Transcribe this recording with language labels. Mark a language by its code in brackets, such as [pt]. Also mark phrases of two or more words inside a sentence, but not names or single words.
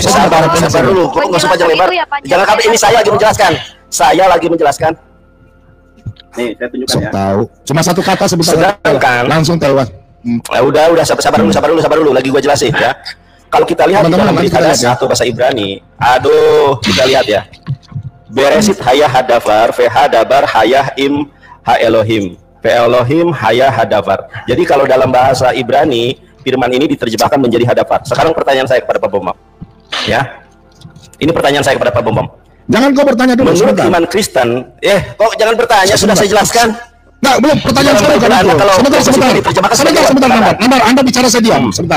[id] Sabar dulu, kok nggak usah panjang lebar. Jangan kabur, ini saya lagi menjelaskan. Nih, saya tunjukkan ya. Tahu. Cuma satu kata sebentar. Sedangkan Langsung tahu. Udah, sabar dulu, lagi gua jelasin ya. Kalau kita lihat di dalam berita dasar atau bahasa Ibrani, kita lihat ya. [he] בראשית היה הדבר, הדבר היה עם האלהים. אלהים היה הדבר. [id] Jadi kalau dalam bahasa Ibrani, firman ini diterjemahkan menjadi hadavar. Sekarang pertanyaan saya kepada Pak Bomom. Ya. Ini pertanyaan saya kepada Pak Bomom. Jangan kau bertanya dulu. Menurut iman Kristen, kok jangan bertanya, sudah saya jelaskan. Nah, belum, pertanyaan saya bukan itu. Sebentar, Nandar, Anda bicara saya diam, sebentar.